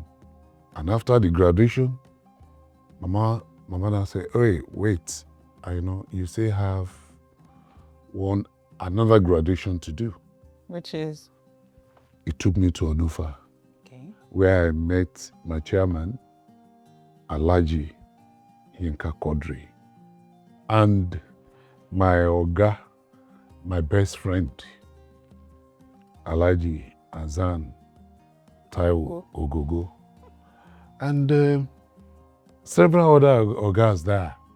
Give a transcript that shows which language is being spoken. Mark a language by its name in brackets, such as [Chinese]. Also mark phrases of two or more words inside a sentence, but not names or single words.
[English] And after the graduation, Mama now said, hey, wait, I know you say have another graduation to do. Which is? It took me to Onufa, where I met my chairman, Alhaji Yinka Quadri, and my Oga, my best friend, Alhaji Azan Taiwo Ogogo, and several other Ogas there.